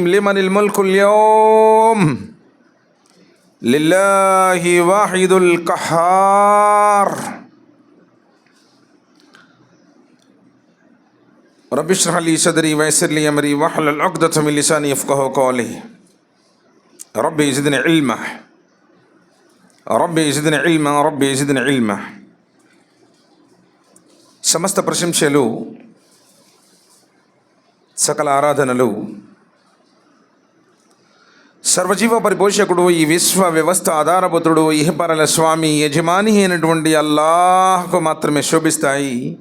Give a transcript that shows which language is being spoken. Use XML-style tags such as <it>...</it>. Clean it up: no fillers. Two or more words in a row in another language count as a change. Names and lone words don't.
<ar>لمن الملك اليوم لله واحد القهار. رب اشرح لي صدري ويسر لي أمري واحلل عقدة من لساني يفقهوا قولي. ربي زدني علما ربي زدني علما ربي زدني علما.</ar> <te>సమస్త ప్రశంసలు సకల ఆరాధనలు సర్వజీవ పరిపోషకుడు, ఈ విశ్వ వ్యవస్థ ఆధారభూతుడు, ఇహపరల స్వామి, యజమాని అయినటువంటి అల్లాహ్కు మాత్రమే శోభిస్తాయి.</te>